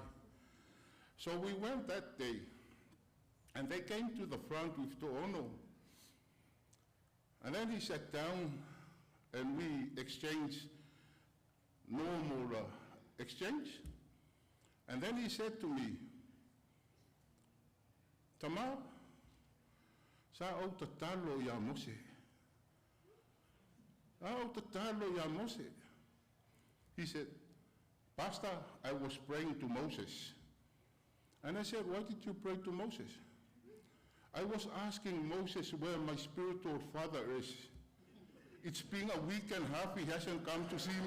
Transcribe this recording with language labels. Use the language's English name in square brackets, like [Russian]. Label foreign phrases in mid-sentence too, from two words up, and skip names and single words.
[English] So we went that day, and they came to the front with To'ono. And then he sat down, and we exchanged normal exchange. And then he said to me, [Samoan] "Tama, sa au tatalo ya Mose. Au tatalo ya Mose." [English] He said, "Pastor, I was praying to Moses." And I said, "Why did you pray to Moses?" "I was asking Moses where my spiritual father is. It's been a week and a half, he hasn't come to see me."